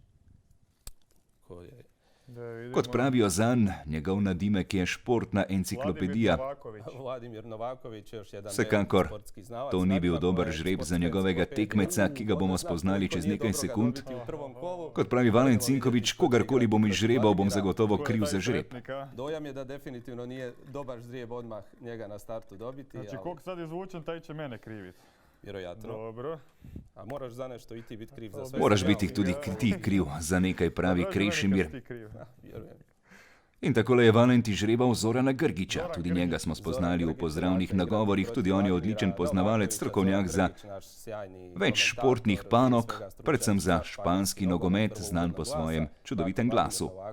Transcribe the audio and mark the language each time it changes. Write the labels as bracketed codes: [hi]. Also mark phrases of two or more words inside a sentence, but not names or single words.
[sl] Kot pravijo zanj, njegov nadimek je športna enciklopedija. Vsekakor, to ni bil dober žreb za njegovega tekmeca, ki ga bomo spoznali čez nekaj sekund. Kot pravi Valen Cinković, kogarkoli bom izžrebal, bom zagotovo kriv za žreb. [hr] Dojam je da definitivno nije dobar žreb odmah njega na startu dobiti. Znači, kog sad izvučem, taj će mene kriviti. Vjerojatno. Dobro. A moraš za nešto i ti biti kriv za sve. [sl] Moraš biti tudi ti kriv za nekaj, pravi Krešimir. In takole je Valen izžrebal Zorana Grgića. Tudi njega smo spoznali v pozdravnih nagovorih, tudi on je odličen poznavalec, strokovnjak za več športnih panog, predvsem za španski nogomet, znan po svojem čudovitem glasu.